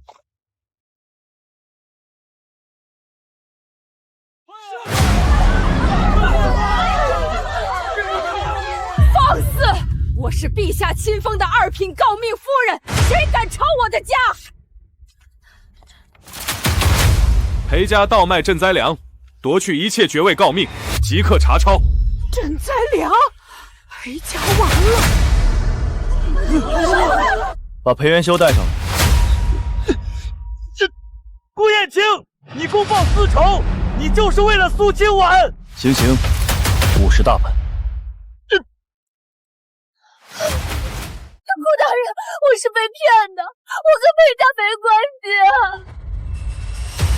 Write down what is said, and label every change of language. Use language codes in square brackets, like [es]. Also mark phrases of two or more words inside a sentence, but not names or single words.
[zh] 放肆！我是陛下親封的2品誥命夫人，誰敢抄我的家？裴家盜賣賑災糧，奪去一切爵位誥命，即刻查抄。賑災糧，裴家完了！把裴元修帶上來。顧燕青，你公报私仇，你就是为了蘇清婉。行刑，50大板。顾大人，我是被騙的，我跟裴家没关系啊！